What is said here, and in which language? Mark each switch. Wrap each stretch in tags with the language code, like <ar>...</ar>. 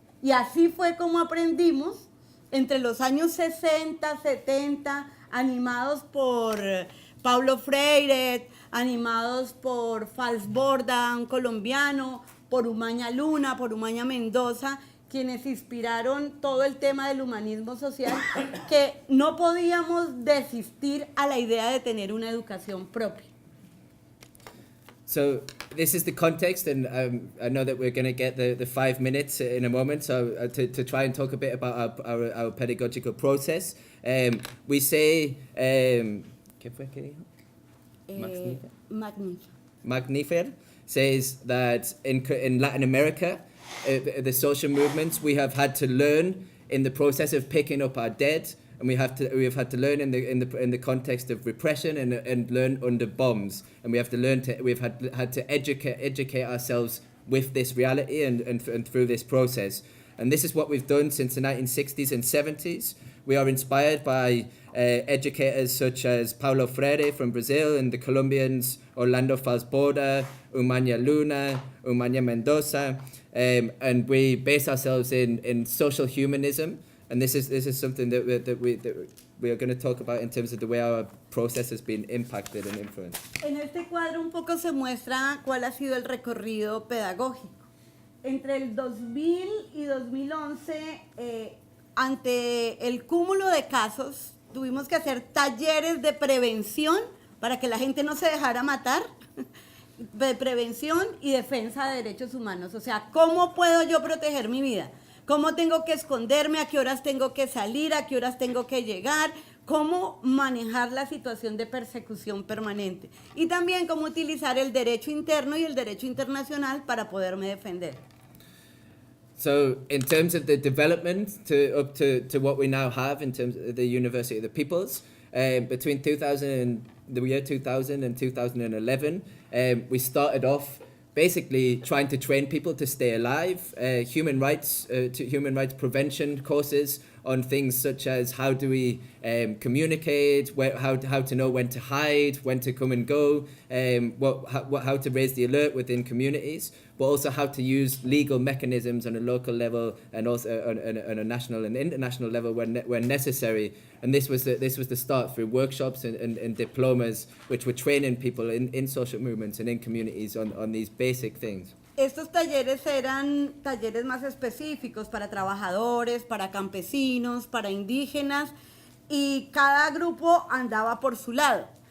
<es>Y así fue como aprendimos entre los años 60, 70, animados por Paulo Freire, animados por Falsborda, un colombiano, por Umaña Luna, por Umaña Mendoza, quienes inspiraron todo el tema del humanismo social, que no podíamos desistir a la idea de tener una educación propia.</es> <en>So this is the context, and I know that we're going to get the 5 minutes in a moment, so to try and talk a bit about our pedagogical process. We say,</en> <es>¿qué fue que dijo?</es> <en>Magnifer says that in Latin America, the social movements, we have had to learn in the process of picking up our dead, and we have had to learn in the context of repression and learn under bombs, and we've had to educate ourselves with this reality and through this process. And this is what we've done since the 1960s and 70s. We are inspired by educators such as Paulo Freire from Brazil and the Colombians Orlando Falsborda, Umaña Luna, Umaña Mendoza, and we base ourselves in social humanism. And this is something that we are going to talk about in terms of the way our process has been impacted and influenced.</en> <es>En este cuadro un poco se muestra cuál ha sido el recorrido pedagógico. Entre el 2000 y 2011, ante el cúmulo de casos, tuvimos que hacer talleres de prevención para que la gente no se dejara matar, de prevención y defensa de derechos humanos. O sea, ¿cómo puedo yo proteger mi vida? ¿Cómo tengo que esconderme? ¿A qué horas tengo que salir? ¿A qué horas tengo que llegar? ¿Cómo manejar la situación de persecución permanente? Y también cómo utilizar el derecho interno y el derecho internacional para poderme defender.</es> <en>So in terms of the development up to what we now have in terms of the University of the Peoples, between the year 2000 and 2011, we started off basically trying to train people to stay alive, human rights prevention courses on things such as how do we communicate, how to know when to hide, when to come and go, how to raise the alert within communities, but also how to use legal mechanisms on a local level and also on a national and international level when necessary. And this was the start through workshops and diplomas, which were training people in social movements and in communities on these basic things.</en> <es>Estos talleres eran talleres más específicos para trabajadores, para campesinos, para indígenas, y cada grupo andaba por su lado.</es>